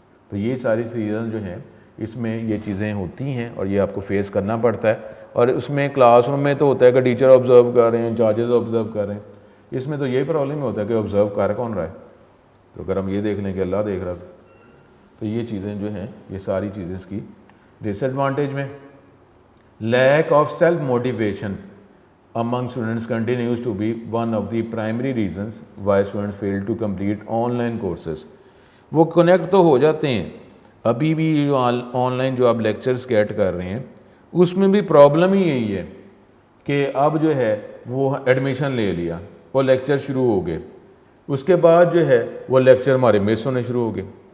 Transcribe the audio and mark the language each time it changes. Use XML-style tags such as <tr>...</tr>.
<ur>تو یہ ساری چیزیں جو ہیں اس میں یہ چیزیں ہوتی ہیں اور یہ آپ کو فیس کرنا پڑتا ہے. اور اس میں کلاس روم میں تو ہوتا ہے کہ ٹیچر آبزرو کر رہے ہیں, ججز آبزرو کر رہے ہیں, اس میں تو یہی پرابلم ہوتا ہے کہ آبزرو کر کون رہا ہے. تو اگر ہم یہ دیکھ لیں کہ اللہ دیکھ رہا تو یہ چیزیں جو ہیں یہ ساری چیزیں اس کی ڈس ایڈوانٹیج میں.</ur> <en>Lack of self motivation among students continues to be one of the primary reasons why students fail to complete online courses.</en> <ur>وہ کنیکٹ تو ہو جاتے ہیں ابھی بھی جو آن لائن جو آپ لیکچرز گیٹ کر رہے ہیں اس میں بھی پرابلم ہی یہی ہے کہ اب جو ہے وہ ایڈمیشن لے لیا وہ لیکچر شروع ہو گئے, اس کے بعد جو ہے وہ لیکچر ہمارے مس ہونے شروع ہو گئے.</ur>